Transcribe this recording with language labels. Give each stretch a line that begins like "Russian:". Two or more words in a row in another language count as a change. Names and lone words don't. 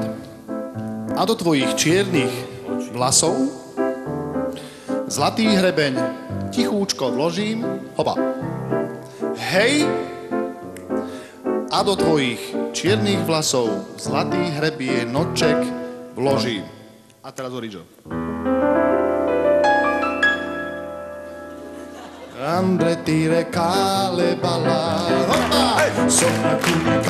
Slovak: A do tvojich čiernych vlasov zlatý hrebeň tichúčko vložím, hopa. Hej, a do tvojich čiernych vlasov zlatý hrebienoček vložím. A teraz Orijo.
Romany: Andre tire kale bala, hopa, sopra tu